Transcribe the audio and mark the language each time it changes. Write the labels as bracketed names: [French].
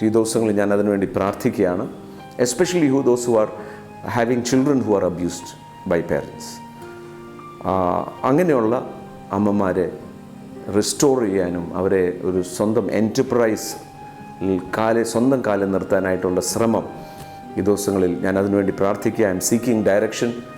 [Malayalam] ഈ ദിവസങ്ങളിൽ ഞാൻ അതിനുവേണ്ടി പ്രാർത്ഥിക്കുകയാണ്. [English] Especially those who are having children who are abused by parents. [Malayalam] അങ്ങനെയുള്ള അമ്മമാരെ റിസ്റ്റോർ ചെയ്യാനും അവരെ ഒരു സ്വന്തം എൻ്റർപ്രൈസ് സ്വന്തം കാലിൽ നിർത്താനായിട്ടുള്ള ശ്രമം ഈ ദിവസങ്ങളിൽ ഞാൻ അതിനുവേണ്ടി പ്രാർത്ഥിക്കുക. [English] I am seeking direction.